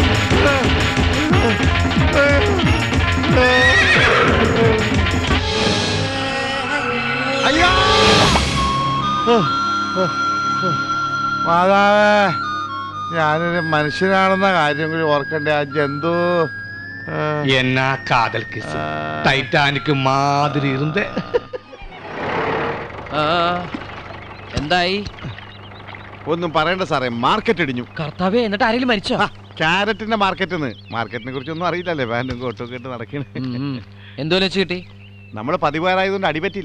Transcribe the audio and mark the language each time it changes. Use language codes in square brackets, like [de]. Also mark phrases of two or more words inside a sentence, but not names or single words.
[ml] അയ്യോ. മാതാവേ, ഞാനൊരു മനുഷ്യനാണെന്ന കാര്യം കൂടി ഓർക്കണ്ടേ? ആ ജന്തു [ta] என்ன காதல் கிஸ், டைட்டானிக் மாதிரி இருந்தே. [ml] എന്തായി? ഒന്നും പറയണ്ട സാറേ, മാർക്കറ്റ് ഇടിഞ്ഞു. കർത്താവേ, എന്നിട്ട് ആരെങ്കിലും മരിച്ചോ? ക്യാരറ്റിന്റെ മാർക്കറ്റിനെ കുറിച്ചൊന്നും അറിയില്ലല്ലേ, പാൻറ്റും കോട്ടും ഒക്കെ ഇട്ട് നടക്കണേ. എന്തോന്ന് വെച്ച് കിട്ടി? നമ്മള് പതിവാറായതുകൊണ്ട് അടിപറ്റില്ല.